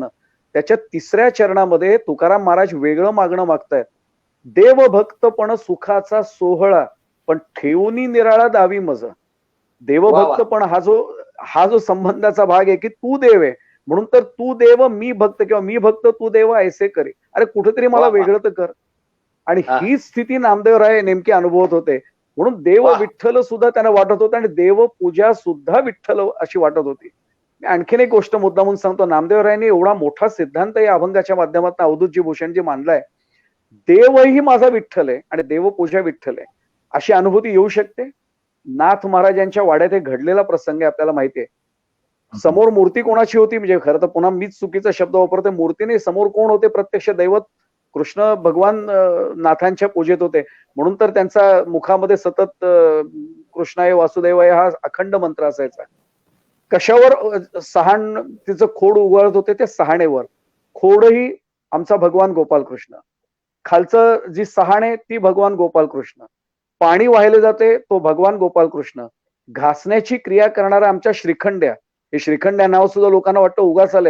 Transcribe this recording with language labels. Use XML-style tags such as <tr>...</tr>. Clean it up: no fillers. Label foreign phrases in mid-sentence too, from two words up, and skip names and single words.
<mr>त्याच्या 3ऱ्या चरणामध्ये तुकाराम महाराज वेगळं मागणं मागतायत. देव भक्तपण सुखाचा सोहळा पण ठेवूनी निराळा दावी मज. देवभक्तपण हा जो संबंधाचा भाग आहे की तू देव आहे म्हणून तर तू देव मी भक्त किंवा मी भक्त तू देव ऐसे करे. अरे कुठेतरी मला वेगळं तर कर. आणि ही स्थिती नामदेवराय नेमकी अनुभवत होते. म्हणून देव विठ्ठल सुद्धा त्यांना वाटत होतं आणि देव पूजा सुद्धा विठ्ठल अशी वाटत होती. मी आणखीन एक गोष्ट मुद्दा म्हणून सांगतो, नामदेवरायांनी एवढा मोठा सिद्धांत या अभंगाच्या माध्यमातून अवधूतजी भूषणजी मांडलाय. देवही माझा विठ्ठल आहे आणि देवपूजा विठ्ठल आहे अशी अनुभूती येऊ शकते. नाथ महाराजांच्या वाड्यात एक घडलेला प्रसंग आहे, आपल्याला माहितीये. समोर मूर्ती कोणाची होती, म्हणजे खरं तर पुन्हा मीच चुकीचा शब्द वापरतोय, मूर्ती नाही, समोर कोण होते, प्रत्यक्ष दैवत कृष्ण भगवान नाथांच्या पूजेत होते. म्हणून तर त्यांचा मुखामध्ये सतत कृष्णाय वासुदेवाय हा अखंड मंत्र असायचा. कशावर सहाण तिचं खोड उगाळत होते, ते सहाणेवर. खोडही आमचा भगवान गोपाल कृष्ण, खालचं जी सहाण आहे ती भगवान गोपाल कृष्ण, पाणी वाहिले जाते तो भगवान गोपाल कृष्ण, घासण्याची क्रिया करणारा आमच्या श्रीखंड्या, हे श्रीखंड्या नाव सुद्धा लोकांना वाटतं उगाच आलंय.</mr>